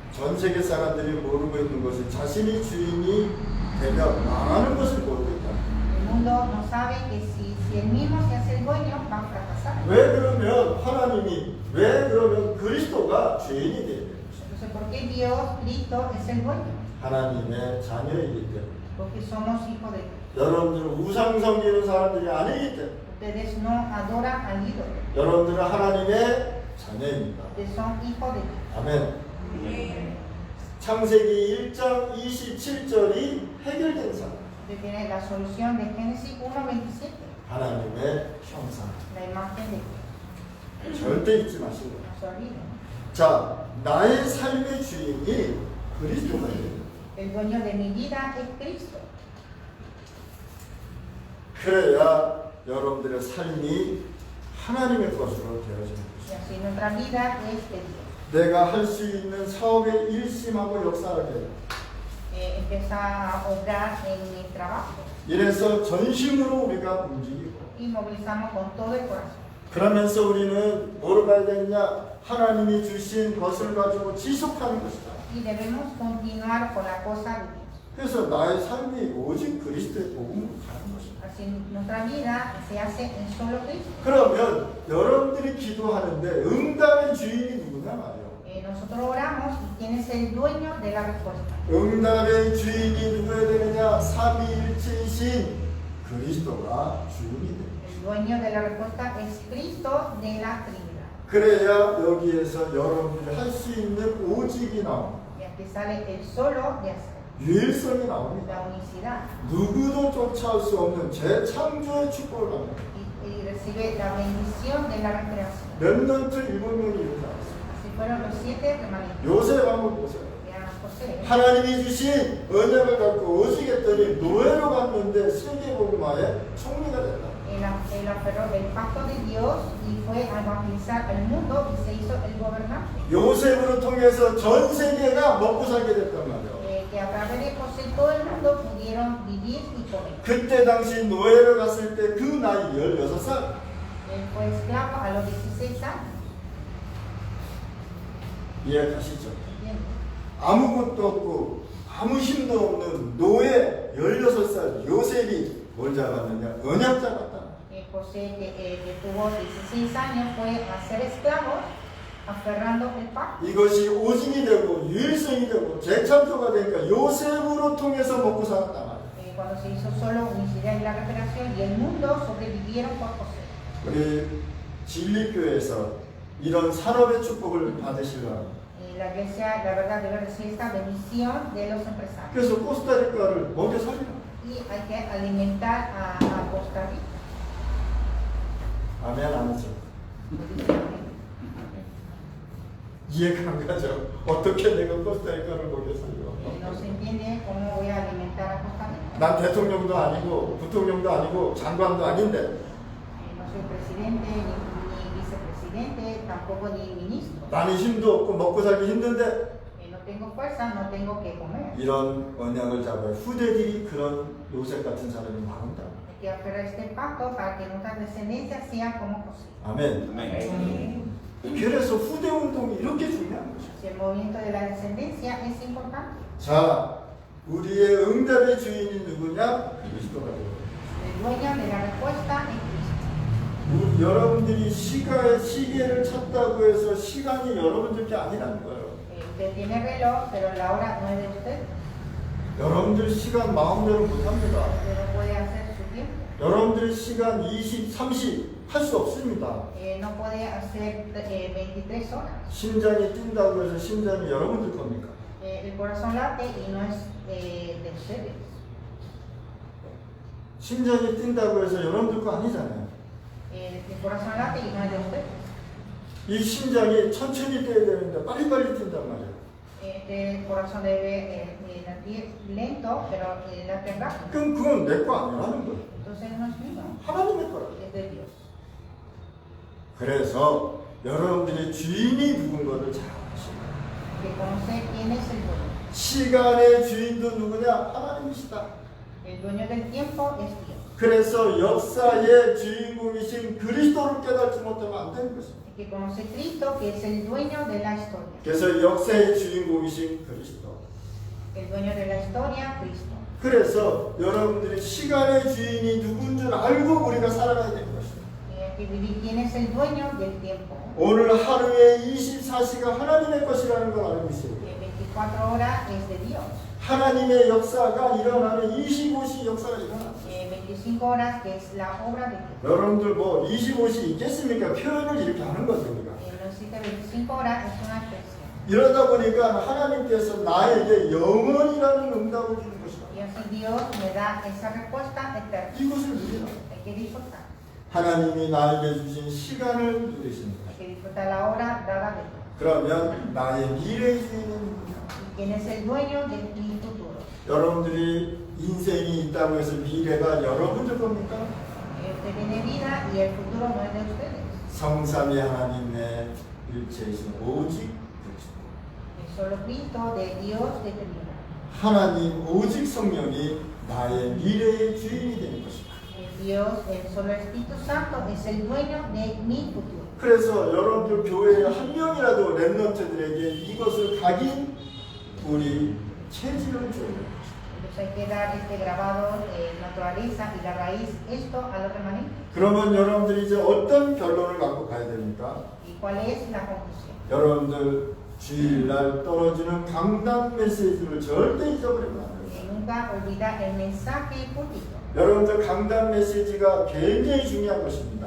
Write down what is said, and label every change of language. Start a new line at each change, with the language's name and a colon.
Korean: 전 세계 사람들이 모르고 있는 것은 자신이 주인이 되면 망하는 것을 모르고 있다.
Spanish: El mundo no sabe que si él mismo se hace el dueño va a fracasar.
Korean: 왜 그러면 하나님이, 왜 그러면 그리스도가 주인이 돼야 돼요?
Spanish: Entonces, ¿por qué Dios, Cristo, es el dueño?
Korean: 하나님의 자녀이기 때문에.
Spanish: Porque somos hijos de Dios.
Korean: 여러분들은 우상 섬기는 사람들이 아니기 때문에.
Spanish: Ustedes no adoran al ídolo.
Korean: 여러분들은 하나님의 자녀입니다.
Spanish: Ustedes son hijos de Dios.
Korean: 아멘. 창세기 1장 27절이 해결된 사람.
Spanish: Usted tiene la solución de Génesis 1:27,
Korean: 하나님의 형상.
Spanish: la imagen de Dios.
Korean: 절대 잊지 마시고.
Spanish: No se olviden.
Korean: 자, 나의 삶의 주인이 그리스도가 돼요.
Spanish: El dueño de mi vida es Cristo.
Korean: 그래야 여러분들의 삶이 하나님의 것으로 되어지는
Spanish: Y
Korean: 것이죠.
Spanish: así nuestra vida es de Dios.
Korean: 내가 할 수 있는 사업에 일심하고 역사하게 돼요.
Spanish: Empieza a obrar en mi trabajo
Korean: 이래서 전심으로 우리가 움직이고
Spanish: y movilizamos con todo el corazón.
Korean: 그러면서 우리는 뭐로 가야 되느냐? 하나님이 주신 것을 가지고 지속하는 것이다.
Spanish: Y debemos continuar con la cosa de Dios.
Korean: 그래서 나의 삶이 오직 그리스도의 복음으로 가는 것이다.
Spanish: Así nuestra vida se hace en solo Cristo.
Korean: 그러면 여러분들이 기도하는데 응답의 주인이 누구냐 말이에요.
Spanish: Nosotros oramos y quién es el dueño de la respuesta.
Korean: 응답의 주인이 누구야 되느냐? 삼위일체이신 그리스도가 주인이 됩니다.
Spanish: El dueño de la respuesta es Cristo de la Trinidad.
Korean: 그래야 여기에서 여러분들이 할 수 있는 오직이 나옵니다.
Spanish: Y aquí sale el solo de hacer,
Korean: 유일성이 나옵니다.
Spanish: la unicidad.
Korean: 누구도 쫓아올 수 없는 재창조의 축복을 합니다.
Spanish: Y recibe la bendición de la recreación.
Korean: 렘넌트 7명이 이루지 않았습니다.
Spanish: Así fueron los 7 remanentes.
Korean: 요셉 한번 보세요.
Spanish: Vean a José.
Korean: 하나님이 주신 언약을 갖고 오직했더니 노예로 갔는데 세계복음화의 총리가 됐다.
Spanish: Él aferró el pacto de Dios y fue a evangelizar el mundo y se hizo el gobernante.
Korean: 요셉으로 통해서 전 세계가 먹고 살게 됐단 말이에요.
Spanish: Que a través de José todo el mundo pudieron vivir y comer.
Korean: 그때 당시 노예를 갔을 때 그 나이 16살.
Spanish: Él fue esclavo a los 16 años.
Korean: 이해가시죠?
Spanish: ¿Entienden?
Korean: 아무것도 없고 아무 힘도 없는 노예 16살 요셉이 뭘 잡았느냐? 언약 잡았다.
Spanish: José, que tuvo 16 años, fue a ser esclavo, aferrando el pacto.
Korean: 이것이 오직이 되고 유일성이 되고 재창조가 되니까 요셉으로 통해서 먹고 살았단 말이에요.
Spanish: Cuando se hizo solo unicidad y la recuperación y el mundo sobrevivieron por José.
Korean: 우리 진리교회에서 이런 산업의 축복을 받으시려면
Spanish: Y la iglesia, la verdad, debe recibir esta bendición de los empresarios.
Korean: 그래서 코스타리카를 먹여 살리라.
Spanish: Y hay que alimentar a Costa Rica.
Korean: 아멘 안 하죠. 이해가 안 가죠. 어떻게 내가 코스타리카를 먹여 살려?
Spanish: No se entiende cómo voy a alimentar a Costa Rica.
Korean: 난 대통령도 아니고 부통령도 아니고 장관도 아닌데
Spanish: No soy presidente, ni vicepresidente, tampoco ni ministro.
Korean: 나는 힘도 없고 먹고 살기 힘든데
Spanish: No tengo fuerza, no tengo que comer.
Korean: 이런 언약을 잡아야 후대들이 그런 요셉 같은 사람이 나온다.
Spanish: Hay que aferrar este pacto para que nuestra descendencia sea como José.
Korean: 아멘. 그래서 후대 운동이 이렇게 중요한 것이죠.
Spanish: El movimiento de la descendencia es importante.
Korean: 자, 우리의 응답의 주인이 누구냐? 그리스도가 되고.
Spanish: El dueño de la respuesta es Cristo.
Korean: 여러분들이 시계를 찾다고 해서 시간이 여러분들께 아니라는 거예요.
Spanish: Usted tiene reloj, pero la hora no es de usted.
Korean: 여러분들 시간 마음대로 못합니다.
Spanish: Usted no puede hacer su tiempo.
Korean: 여러분들이 시간 20, 30 할 수 없습니다.
Spanish: No puede hacer 23 horas.
Korean: 심장이 뛴다고 해서 심장이 여러분들 겁니까?
Spanish: El corazón late y no es de ustedes.
Korean: 심장이 뛴다고 해서 여러분들 거 아니잖아요.
Spanish: El corazón late y no es de ustedes.
Korean: 이 심장이 천천히 뛰어야 되는데 빨리빨리 뛴단 말이에요.
Spanish: El corazón debe latir lento, pero late rápido.
Korean: 그럼 그건 내 거 아니라는 거예요.
Spanish: Entonces no es mío,
Korean: 하나님의 거라.
Spanish: es de Dios.
Korean: 그래서 여러분들이 주인이 누군 것을 잘 아십니다.
Spanish: Que conoce quién es el dueño.
Korean: 시간의 주인도 누구냐? 하나님이시다.
Spanish: El dueño del tiempo es Dios.
Korean: 그래서 역사의 주인공이신 그리스도를 깨닫지 못하면 안 되는 것입니다.
Spanish: Que conoce Cristo, que es el dueño de la historia.
Korean: 그래서 역사의 주인공이신 그리스도.
Spanish: El dueño de la historia, Cristo.
Korean: 그래서 여러분들이 시간의 주인이 누군 줄 알고 우리가 살아가야 되는 것입니다.
Spanish: Que vivir quién es el dueño del tiempo.
Korean: 오늘 하루에 24시가 하나님의 것이라는 걸 알고 있어요.
Spanish: 24 horas es de Dios.
Korean: 하나님의 역사가 일어나면 25시 역사가 일어납니다.
Spanish: 25 horas que es la obra de Dios.
Korean: 여러분들 뭐 25시 있겠습니까? 표현을 이렇게 하는 거죠 우리가.
Spanish: No existe 25 horas, es una expresión.
Korean: 이러다 보니까 하나님께서 나에게 영원이라는 응답을 주는 것이다.
Spanish: Y así Dios me da esa respuesta eterna.
Korean: 이것을 누리라.
Spanish: Hay que disfrutar.
Korean: 하나님이 나에게 주신 시간을 누리십니다.
Spanish: Hay que disfrutar la obra dada de Dios.
Korean: 그러면 나의 미래의 주인은 누구냐?
Spanish: ¿Y quién es el dueño del futuro?
Korean: 여러분들이 인생이 있다고 해서 미래가 여러분들 겁니까?
Spanish: Usted tiene vida y el futuro no es de ustedes.
Korean: 성삼위 하나님의 일체이신 오직 그리스도.
Spanish: Es solo Cristo de Dios de Trinidad.
Korean: 하나님 오직 성령이 나의 미래의 주인이 되는 것이다.
Spanish: Dios, el solo Espíritu Santo, es el dueño de mi futuro.
Korean: 그래서 여러분들 교회의 한 명이라도 렘넌트들에게 이것을 각인 우리 체질을 줘야 돼요.
Spanish: Entonces hay que dar este grabado, naturaleza y la raíz, esto a los remanentes.
Korean: 그러면 여러분들이 이제 어떤 결론을 갖고 가야 됩니까?
Spanish: ¿Y cuál es la conclusión?
Korean: 여러분들 주일날 떨어지는 강단 메시지를 절대 잊어버리면 안 돼요.
Spanish: Nunca olvidar el mensaje púlpito.
Korean: 여러분들 강단 메시지가 굉장히 중요한 것입니다.